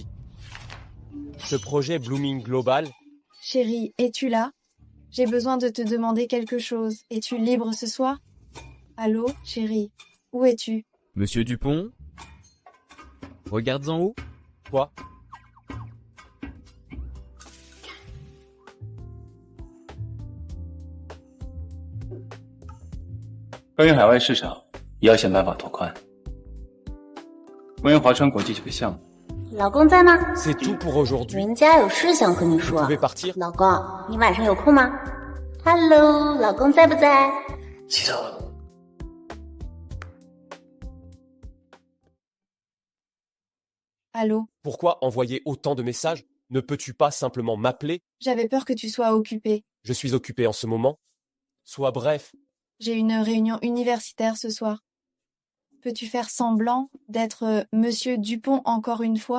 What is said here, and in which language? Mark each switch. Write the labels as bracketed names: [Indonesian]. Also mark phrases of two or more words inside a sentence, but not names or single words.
[French] Ce projet Blooming Global... Chérie, es-tu là? J'ai besoin de te demander quelque chose. Es-tu libre ce soir? Allô, chérie? Où es-tu? Monsieur Dupont? Regarde en haut. Quoi? [Chinese] 关于海外市场，也要想办法拓宽。关于华川国际这个项目，老公在吗？ [French] C'est tout pour aujourd'hui. [Chinese] 人家有事想和你 [French] Vous [Chinese] 说。 [French] pouvez partir? [Chinese] 老公，你晚上有空吗 ？Hello， 老公在不在？起走了。 [French] Allô? Pourquoi envoyer autant de messages? Ne peux-tu pas simplement m'appeler? J'avais peur que tu sois occupé. Je suis occupé en ce moment. Sois bref. J'ai une réunion universitaire ce soir. Peux-tu faire semblant d'être monsieur Dupont encore une fois?